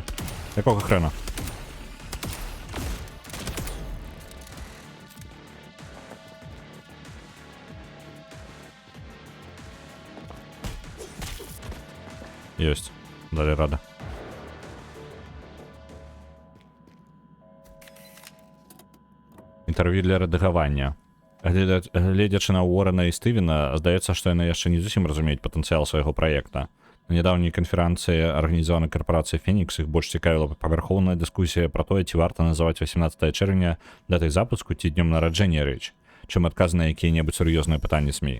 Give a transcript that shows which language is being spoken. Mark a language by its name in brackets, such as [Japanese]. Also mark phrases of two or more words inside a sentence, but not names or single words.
[Ukrainian] Якого хрена? Есть. Далі рада. [Belarusian] Інтерв'ю для рэдагавання. Гледзячы на Уоррена і Стывена, здаецца, што яны яшчэ не зусім разумеюць патэнцыял свайго праекта. На нядаўняй канферэнцыі арганізаванай карпорацыі Фенікс іх больш цікавіла павярхоўная дыскусія пра тое, ці варта называць 18 чэрвеня датай запуску ці днём нараджэння рэч, чым адказ на якія-небудзь сур'ёзныя пытанні СМІ.